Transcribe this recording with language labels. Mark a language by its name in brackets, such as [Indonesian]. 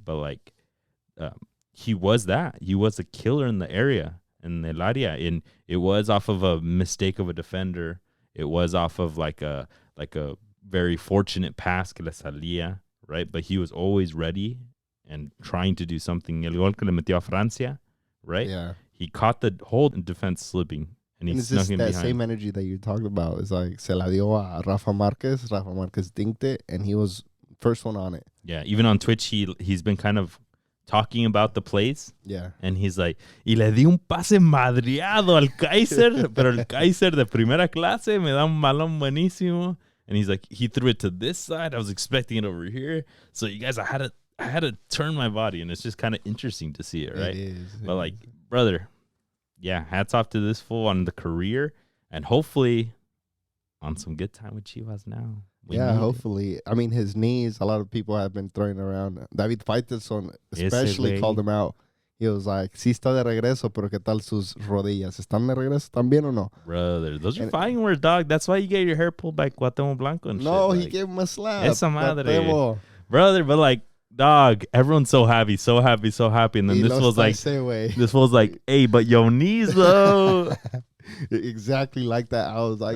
[English] But, like, he was that. He was a killer in the area, in el área. And it was off of a mistake of a defender. It was off of, like a very fortunate pass [Spanish] que le salía, [English] right? But he was always ready and trying to do something. [Spanish] El gol que le metió a Francia, [English] right? Yeah. He caught the whole defense slipping, and he snuck in behind. That same energy that you're talking about is like [Spanish] se la dio [English] a Rafa Marquez dinked it, and he was first one on it. Yeah, even on Twitch, he's been kind of talking about the plays. Yeah. And he's like, [Spanish] y le di un pase madreado al Kaiser, pero el Kaiser de primera clase me da un balón buenísimo. [English] And he's like, he threw it to this side. I was expecting it over here. So you guys, I had to turn my body, and it's just kind of interesting to see it, right? It is. But like, brother, yeah, hats off to this fool on the career, and hopefully on some good time with Chivas now. Yeah, hopefully. I mean, his knees, a lot of people have been throwing around. David Faitelson especially called him out. He was like, [Spanish] sí está de regreso, pero ¿qué tal sus rodillas? ¿Están de regreso también o no? [English] Brother, those are fighting words, dog. That's why you get your hair pulled by Cuauhtémoc Blanco and no, shit. He gave him a slap. [Spanish] Esa madre. [English] Brother, but like, dog, everyone's so happy. And then this was like, hey, but your knees, though. Exactly like that. I was like,